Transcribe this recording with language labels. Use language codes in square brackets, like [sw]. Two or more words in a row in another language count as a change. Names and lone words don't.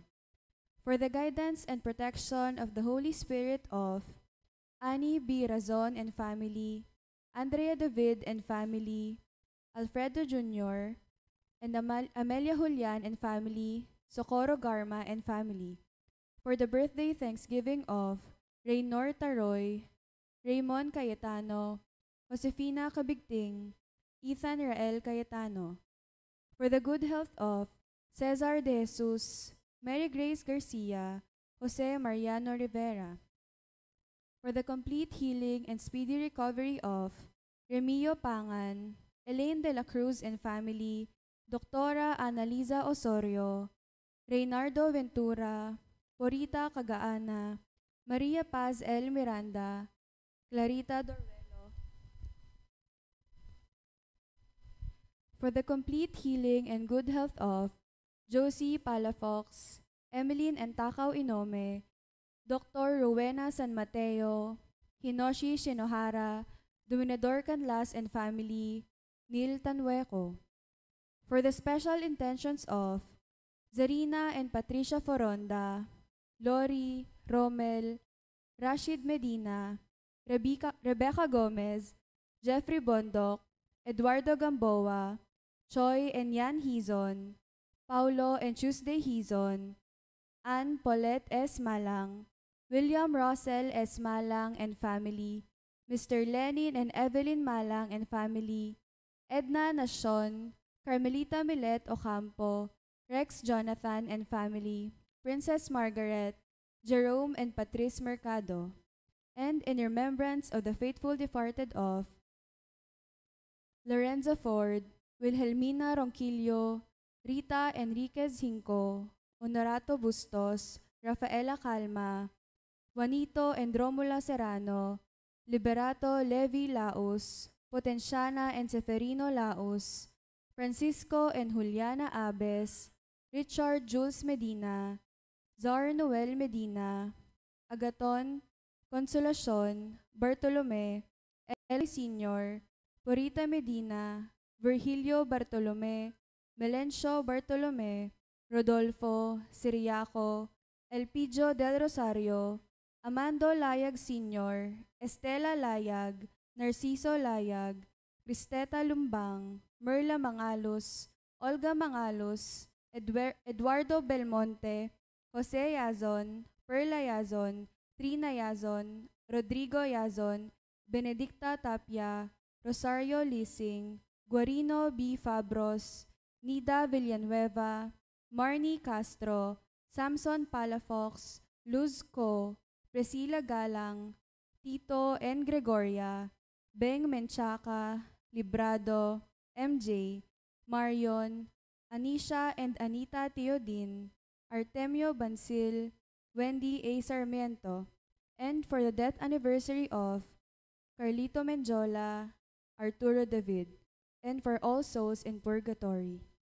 [en] For the guidance and protection of the Holy Spirit of Annie B. Razon and family, Andrea David and family, Alfredo Jr., and Amelia Julian and family, Socorro Garma and family. For the birthday thanksgiving of Raynor Taroy, Raymond Cayetano, Josefina Cabigting, Ethan Rael Cayetano. For the good health of Cesar De Jesus, Mary Grace Garcia, Jose Mariano Rivera. For the complete healing and speedy recovery of Remio Pangan, Elaine de la Cruz and family, Doctora Annalisa Osorio, Reynardo Ventura, Porita Cagaana, Maria Paz L. Miranda, Clarita Dorvelo. For the complete healing and good health of Josie Palafox, Emeline and Takaw Inome, Dr. Rowena San Mateo, Hinoshi Shinohara, Dominador Canlas and family, Neil Tanweco. For the special intentions of Zarina and Patricia Foronda, Lori, Romel, Rashid Medina, Rebecca Gomez, Jeffrey Bondok, Eduardo Gamboa, Choi and Yan Hizon, Paulo and Tuesday Hizon, Ann Paulette S. Malang, William Russell S. Malang and family, Mr. Lenin and Evelyn Malang and family, Edna Nacion, Carmelita Milet Ocampo, Rex Jonathan and family, Princess Margaret, Jerome and Patrice Mercado, and in remembrance of the faithful departed of Lorenzo Ford, Wilhelmina Ronquillo, Rita Enriquez Hinco, Honorato Bustos, Rafaela Calma, Juanito and Romula Serrano, Liberato Levi Laos, Potenciana and Seferino Laos, Francisco and Juliana Abes, Richard Jules Medina, Zar Noel Medina, Agaton, Consolacion, Bartolome, Eli Sr., Porita Medina, Virgilio Bartolome, Melencio Bartolome, Rodolfo, Siriaco, Elpidio del Rosario, Amando Layag Sr., Estela Layag, Narciso Layag, Cristeta Lumbang, Merla Mangalos, Olga Mangalos, Eduardo Belmonte, Jose Yazon, Perla Yazon, Trina Yazon, Rodrigo Yazon, Benedicta Tapia, Rosario Lising, Guarino B. Fabros, Nida Villanueva, Marnie Castro, Samson Palafox, Luz Co, Priscilla Galang, Tito N. Gregoria, Beng Menchaca, Librado, MJ, Marion, Anisha and Anita Teodin, Artemio Bansil, Wendy A. Sarmiento, and for the death anniversary of Carlito Menjola, Arturo David, and for all souls in purgatory.